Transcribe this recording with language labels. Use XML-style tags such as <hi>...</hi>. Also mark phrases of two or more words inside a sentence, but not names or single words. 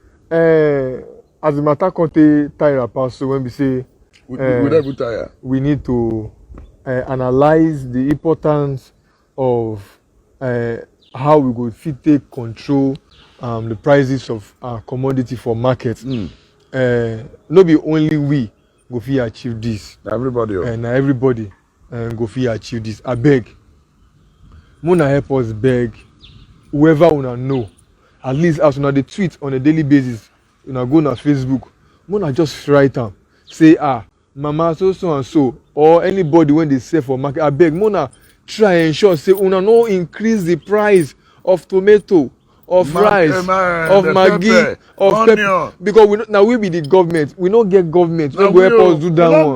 <pcm>As the matter contain tire so when we say We don't tire. we need to analyze the importance of how we go fit take control the prices of commodity for market. No be only we go fit achieve this. Everybody. And everybody go fit achieve this. Abeg, Muna help us beg whoever una know, at least as una dey tweet on a daily basis, una go na Facebook, Muna just write am say mama so and so or anybody when they sell for market, abeg Muna try ensure say una no increase the price of tomato, of rice, of maggi, of pepper, because we be the government, we no get government wey go help us do that one.</pcm>